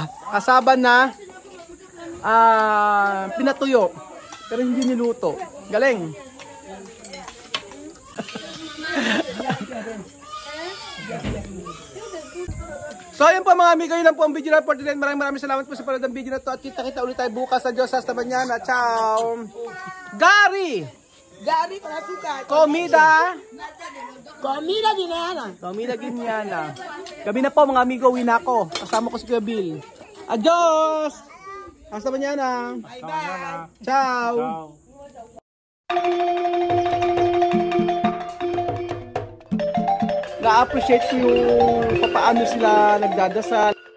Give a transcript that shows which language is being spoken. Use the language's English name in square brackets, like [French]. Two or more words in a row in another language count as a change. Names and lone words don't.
[Filipino] Kasaba na pinatuyo. Pero hindi niluto. Galing. So ayun po mga amigo, yun lang po ang video na [English] for today. [Filipino] Maraming salamat po sa panood ng video na to. At kita-kita ulit tayo bukas sa Diyos [Spanish] hasta mañana. [Italian] Ciao! [Filipino] Gari! Gari para suka. [Spanish] Comida! Comida guineana. Comida Guineana. [Filipino] Gabi na po mga amigo, uwi na ako. Kasama ko si Kuya Bill. [Spanish] Adios! Hasta mañana! [English] Bye-bye. [Italian] Ciao! [Filipino] Na-appreciate ko yung paano sila nagdadasal.